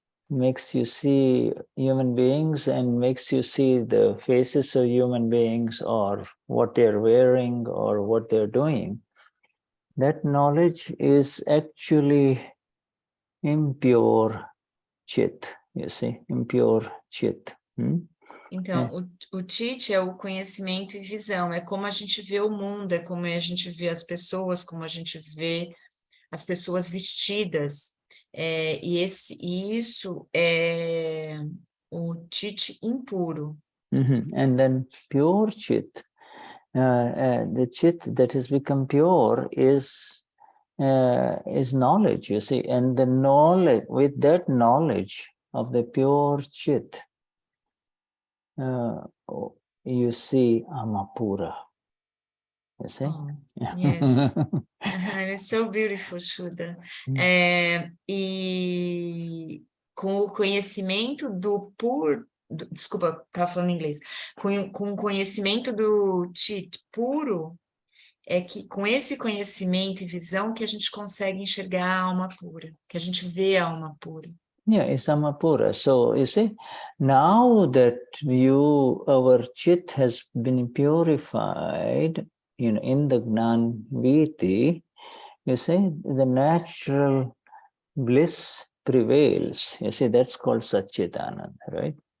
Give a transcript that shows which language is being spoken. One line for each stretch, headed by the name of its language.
English: Makes you see human beings and makes you see the faces of human beings or what they're wearing or what they're doing. That knowledge is actually impure Chit, you see, impure Chit.
Portuguese: Então, o Chit é o conhecimento e visão, é como a gente vê o mundo, é como a gente vê as pessoas, como a gente vê as pessoas vestidas. Isso é o Chit impuro.
English: And then pure Chit, the Chit that has become pure is knowledge, you see, and the knowledge, with that knowledge of the pure Chit, you see
Portuguese: Alma Pura.
English: You see? Yes. It's so beautiful, Shuddha.
Portuguese: E com o conhecimento do puro, desculpa, estava falando em inglês, com o conhecimento do Chit puro, é que com esse conhecimento e visão que a gente consegue enxergar a alma pura, que a gente vê a alma pura.
English: It's
Portuguese: Alma Pura.
English: So you see, now that our Chit has been purified, in the Gnan Viti, you see, the natural bliss prevails. You see, that's called Satchitananda, right?